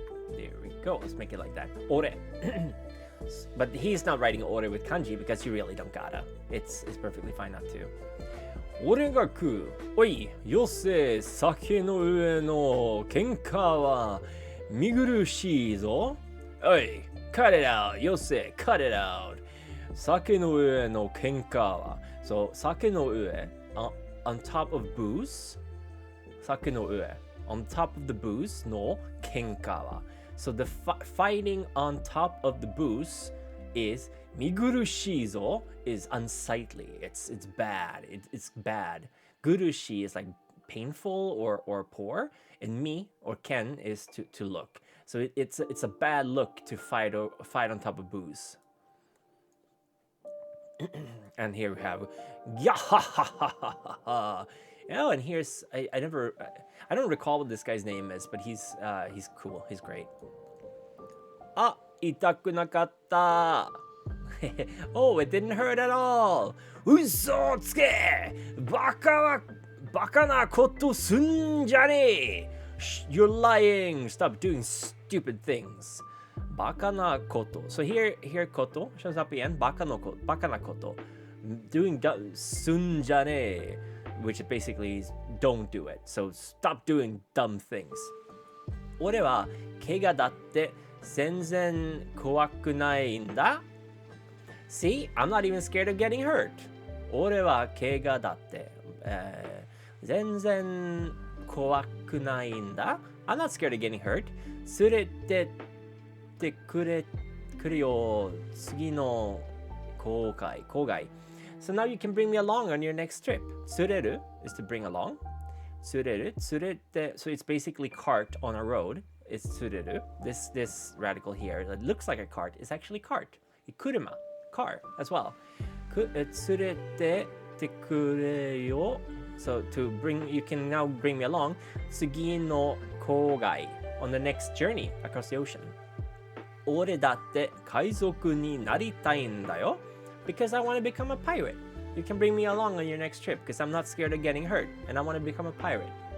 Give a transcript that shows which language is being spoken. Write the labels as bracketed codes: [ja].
[en] There we go. Let's make it like that. Ore. But he's not writing ore with kanji because you really don't gotta. It's perfectly fine not to. [ja] 俺が食う。おい、よせ、酒の上の喧嘩は見苦しいぞ。おい、 cut it out. よせ、 cut it out. 酒の上の喧嘩は。 [en] So, [ja] 酒の上、 [en] on top of booze. [ja] 酒の上、 [en] on top of the booze [ja] の喧嘩は。 [en] So, the fighting on top of the booze is [ja] 見苦しいぞ [en] is unsightly. It's bad. It's bad. 苦し is like painful or poor, and me or Ken is to look. So it's a bad look to fight on top of booze. And here we have Yahahahaha. Oh, and here's I don't recall what this guy's name is, but he's cool. He's great. [ja] あ、痛くなかった。 [en] Oh, it didn't hurt at all. [ja] 嘘つけ。バカなことすんじゃねえ。 [en] You're lying. Stop doing stupid things. [ja] バカなこと. [en] So here こと shows up again. [ja] バカなこと。 [en] Doing [ja] すんじゃねえ. [en] Which basically is don't do it. So stop doing dumb things. [ja] 俺は怪我だって全然怖くないんだ. [en] See, I'm not even scared of getting hurt. [ja] 俺は怪我だって、全然怖くないんだ. [en] I'm not scared of getting hurt. [ja] 連れてってくれよ次の郊外. [en] So now you can bring me along on your next trip. 連れる is to bring along. [ja] 連れて [en] so it's basically cart on a road. It's 連れる. This radical here that looks like a cart is actually cart. 車 car as well. [ja] 連れてってくれよ. [en] So to bring, you can now bring me along. [ja] 次の郊外 [en] on the next journey across the ocean. [ja] 俺だって海賊になりたいんだよ. [en] Because I want to become a pirate. You can bring me along on your next trip because I'm not scared of getting hurt and I want to become a pirate.